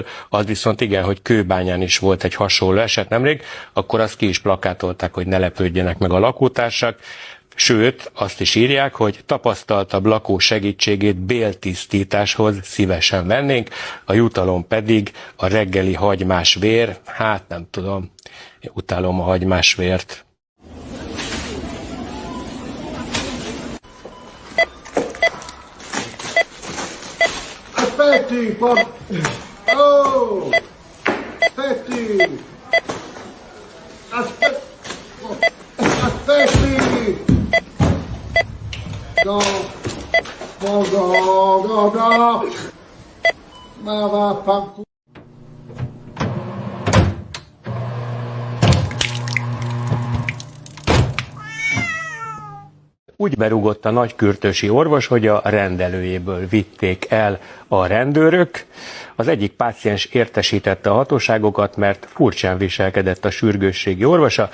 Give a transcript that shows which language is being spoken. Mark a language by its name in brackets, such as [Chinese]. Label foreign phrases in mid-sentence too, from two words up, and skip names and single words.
[Hungarian] Az viszont igen, hogy Kőbányán is volt egy hasonló eset nemrég, akkor azt ki is plakátolták, hogy ne lepődjenek meg a lakótársak. Sőt, azt is írják, hogy tapasztaltabb lakó segítségét béltisztításhoz szívesen vennénk, a jutalom pedig a reggeli hagymás vér. Hát nem tudom, én utálom a hagymás vért. [Italian] Aspetti, oh! Aspetti! Aspetti! Da! Da! Ma vaffanculo! [Hungarian] Úgy berúgott a nagykürtösi orvos, hogy a rendelőjéből vitték el a rendőrök. Az egyik páciens értesítette a hatóságokat, mert furcsán viselkedett a sürgősségi orvosa.